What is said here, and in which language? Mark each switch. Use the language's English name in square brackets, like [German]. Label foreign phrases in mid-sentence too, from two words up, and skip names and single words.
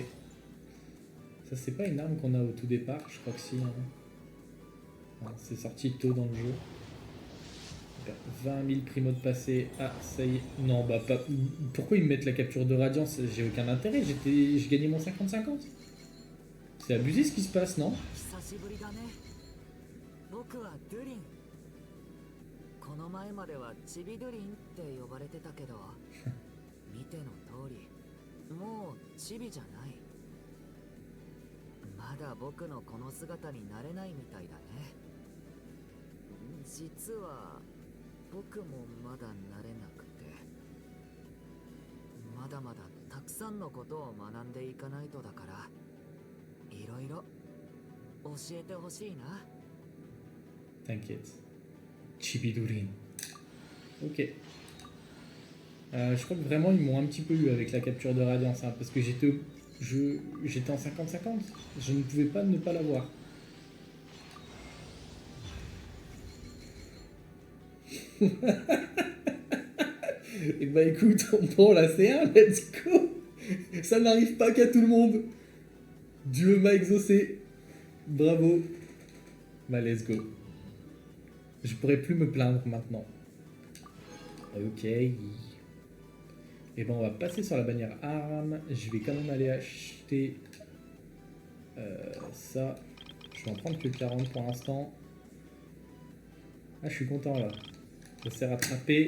[French] Ça c'est pas une arme qu'on a au tout départ, je crois que si. Hein. C'est sorti tôt dans le jeu. 20 000 primo de passé. Ah, ça y est. Non, bah pas. Pourquoi ils me mettent la capture de radiance? J'ai aucun intérêt. Je gagnais mon 50-50. C'est abusé ce qui se passe, non? [Japanese] この前まではチビドリンって呼ばれてたけど見ての通りもうチビじゃないまだ僕のこの姿になれないみたいだね実は僕もまだ慣れなくてまだまだたくさんのことを学んでいかないとだからいろいろ教えてほしいな [French] T'inquiète. Chibidurin. Ok. Je crois que vraiment ils m'ont un petit peu eu avec la capture de radiance, hein, parce que j'étais en 50-50. Je ne pouvais pas ne pas l'avoir. Et bah écoute, on prend la C1, [English] let's go. [French] Ça n'arrive pas qu'à tout le monde. Dieu m'a exaucé. Bravo. [English] Bah let's go. [French] Je pourrais plus me plaindre maintenant. Ok. Et ben on va passer sur la bannière arme. Je vais quand même aller acheter ça. Je vais en prendre que 40 pour l'instant. Ah, je suis content là. Ça s'est rattrapé.